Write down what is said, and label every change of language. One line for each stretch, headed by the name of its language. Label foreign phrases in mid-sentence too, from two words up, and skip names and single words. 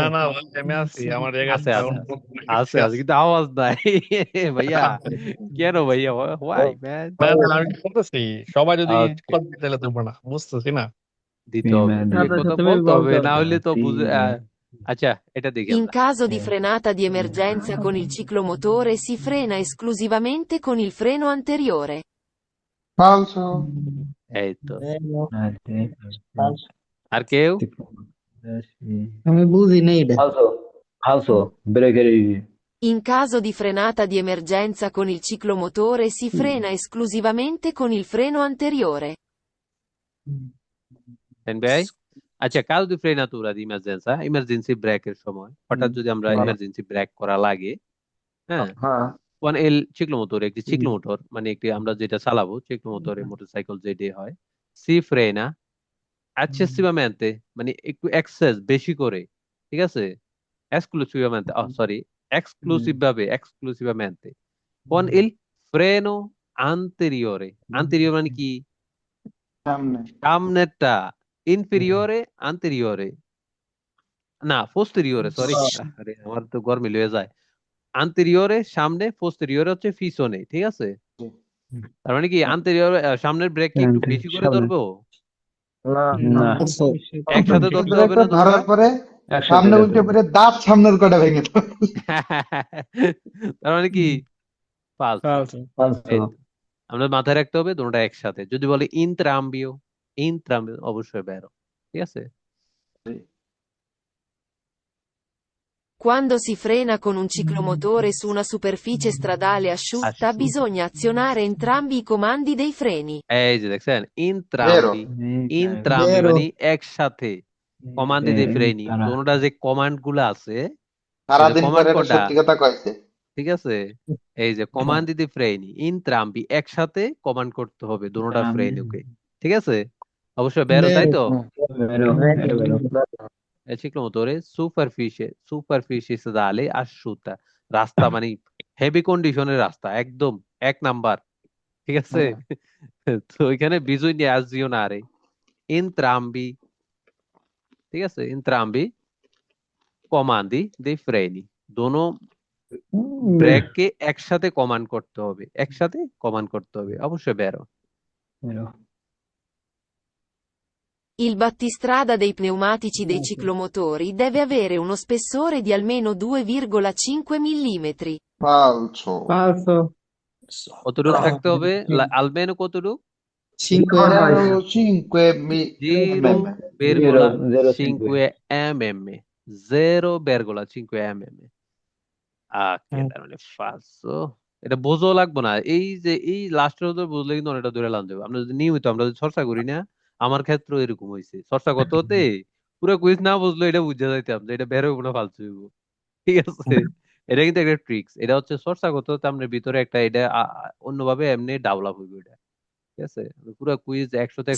Bangla: না ভাই, আমি আছি, আমার জায়গা আছে আছে, আছে অন্য আছে আছে কিন্তু আওয়াজ নাই ভাইয়া, কেন ভাইয়া,
English: why man?
Bangla: না না, আমি বলতেছি সবাই যদি ওকে, কথা দিলে দেবো না, বুঝতেছি না। দিতে হবে, সাথে কথা সাথে বলতে হবে, বলতে না হবে। হলে তো বুঝে আচ্ছা এটা দেখি
Italian: In
Bangla: আমরা
Italian: caso di frenata di emergenza con il ciclomotore si frena esclusivamente con il freno anteriore. falso,
Bangla: এই তো
Italian: Bello.
Bangla: আর কেউ
Italian: Sì.
Bangla: আমি বুঝি না এটা।
Italian: Falso, falso, breakere. In caso di frenata di emergenza con il ciclomotore si frena esclusivamente con il freno anteriore.
Bangla: সেন ভাই আচ্ছা
Italian: caso di frenatura di emergenza
Bangla: ব্রেকের সময় হঠাৎ যদি আমরা ইমার্জেন্সি ব্রেক করা লাগে, হ্যাঁ হ্যাঁ
Italian: con il ciclomotore
Bangla: একটি চিক্লোমোটর মানে একটি আমরা যেটা চালাবো চিক্লোমোটরে মোটরসাইকেল যেটি হয়
Italian: si frena eccessivamente
Bangla: মানে একটু এক্সেস বেশি করে, ঠিক আছে, এক্সক্লুসিভamente সরি
Italian: esclusivamente con il freno anteriore anteriore
Bangla: মানে কি সামনে, সামনেরটা ইনফেরিয়রে আন্তেরিয়রে না পোস্টেরিয়রে সরি আরে আমার তো গরমিল হয়ে যায় আন্তেরিয়রে সামনে পোস্টেরিয়রে হচ্ছে পিছনে, ঠিক আছে, তার মানে কি আন্তেরিয়র সামনের ব্রেক কি একটু বেশি করে ধরবো না না
Italian: Falso.
Bangla: একসাথে ধরতে হবে ব্রেকটা না দুটো ধরার পরে একসাথে সামনে যাবে। উল্টে পড়ে দাঁত সামনের কটা ভেঙে দেবে। তার মানে কি ফালতু
Italian: Falso. Falso,
Bangla: এই তো। আমরা মাথায় রাখতে হবে দুটোটা একসাথে যদি বলে ইন্ত্রাম্বিও অবশ্যই বেরো, ঠিক আছে
Italian: Quando si frena con un ciclomotore su una superficie stradale asciutta, Asciutta. bisogna azionare entrambi i comandi dei freni.
Bangla: এই যে দেখছেন বেরো, ইন্ত্রাম্বি
Italian: Vero.
Bangla: মানে একসাথে কমান্ডে দিয়ে ফ্রেনি তারা দুটোটা যে কমান্ড গুলো আছে সারাদিন কমান্ড পরে একটা কোনটা সত্যি কথা কয়েছে। ঠিক আছে, এই যে কমান্ড দিতে
Italian: freni entrambi
Bangla: একসাথে কমান্ড করতে হবে দুটোটা ফ্রেনিকে, ঠিক আছে অবশ্যই বেরো তাই
Italian: Vero.
Bangla: তো
Italian: vero, vero, è ciclomotore superficie stradale asciutta
Bangla: রাস্তা মানে হেভি কন্ডিশনের রাস্তা একদম এক নাম্বার, ঠিক আছে তো এখানে
Italian: bisogna azionare entrambi,
Bangla: ঠিক আছে
Italian: entrambi comandi dei freni
Bangla: দোনো ব্রেককে একসাথে কমান্ড করতে হবে একসাথে কমান্ড করতে হবে অবশ্যই বেরো
Italian: vero. Il battistrada dei pneumatici dei ciclomotori deve avere uno spessore di almeno 2,5 mm. ফালসো, Falso.
Bangla: কতটুকু থাকতে হবে আলবেনো কতটুকু 5 0,5 জিরো mm, বেরগোলা
Italian: Zero,
Bangla: 5 mm 0,5 mm তার মানে ফালসো এটা বোঝাও লাগবো না এই যে এই লাস্টের তো বুঝলে কিন্তু অনেকটা দূরে লাগান যাবে আমরা যদি নিয়মিত আমরা যদি চর্চা করি না আমার ক্ষেত্রে এরকম হয়েছে চর্চা করতে হতে পুরো কুইজ না বুঝলো এটা বুঝে যাইতাম যে এটা বের হইব না ফালতু হইব, ঠিক আছে এটা কিন্তু একটা ট্রিক্স এটা হচ্ছে চর্চা করতে হতে আমাদের ভিতরে একটা এটা অন্যভাবে এমনি ডেভেলপ হইব এটা, ঠিক আছে পুরো কুইজ 100-100